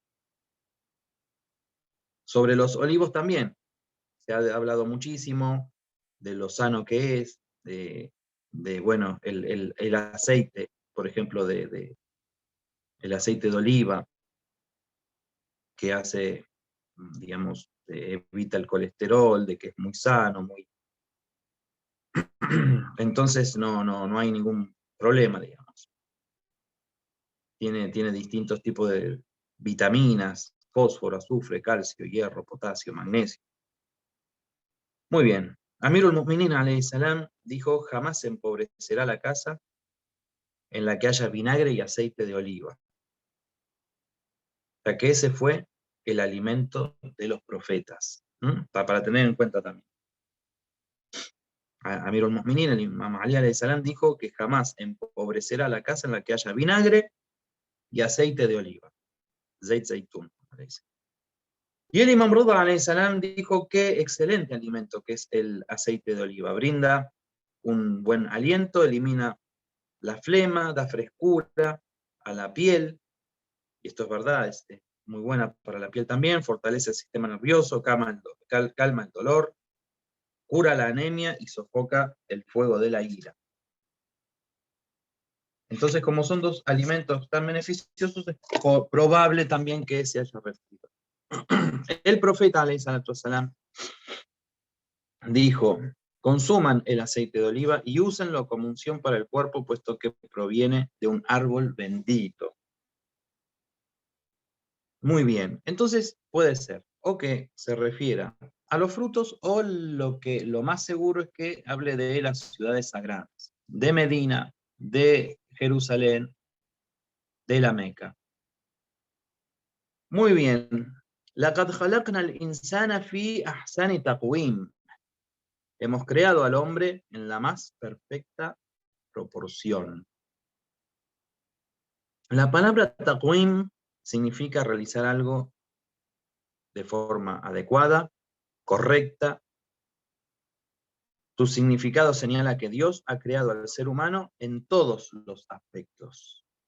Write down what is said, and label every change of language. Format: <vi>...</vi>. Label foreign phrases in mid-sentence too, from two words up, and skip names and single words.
<es>Sobre los olivos también se ha hablado muchísimo de lo sano que es, bueno, el aceite, por ejemplo, el aceite de oliva, que hace, digamos, evita el colesterol, de que es muy sano, muy... Entonces no hay ningún problema, digamos. Tiene distintos tipos de vitaminas, fósforo, azufre, calcio, hierro, potasio, magnesio. Muy bien.</es> <ar>أمير المؤمنين عليه السلام</ar> <es>dijo: jamás se empobrecerá la casa en la que haya vinagre y aceite de oliva. O sea que ese fue el alimento de los profetas. Para tener en cuenta también.</es> <ar>أمير المؤمنين,</ar> <es>el Imam Ali</es> <ar>عليه السلام,</ar> <es>dijo que jamás empobrecerá la casa en la que haya vinagre y aceite de oliva.</es> <ar>زيت زيتون.</ar> <es>Y el Imam Rida</es> <ar>عليه السلام</ar> <es>dijo que excelente alimento que es el aceite de oliva. Brinda un buen aliento, elimina la flema, da frescura a la piel, y esto es verdad, es muy buena para la piel también, fortalece el sistema nervioso, calma el dolor, cura la anemia y sofoca el fuego de la ira. Entonces, como son dos alimentos tan beneficiosos, es probable también que se haya referido. El profeta,</es> <ar>عليه الصلاة والسلام,</ar> <es>dijo: consuman el aceite de oliva y úsenlo como unción para el cuerpo, puesto que proviene de un árbol bendito. Muy bien, entonces puede ser o que se refiera a los frutos o lo más seguro es que hable de las ciudades sagradas, de Medina, de Jerusalén, de la Meca. Muy bien.</es> <ar>لَقَدْ خَلَقْنَا الْإِنسَانَ فِي أَحْسَنِ تَقْوِيمٍ.</ar> <es>Hemos creado al hombre en la más perfecta proporción. La palabra taqwim significa realizar algo de forma adecuada, correcta. Su significado señala que Dios ha creado al ser humano en todos los aspectos.</es>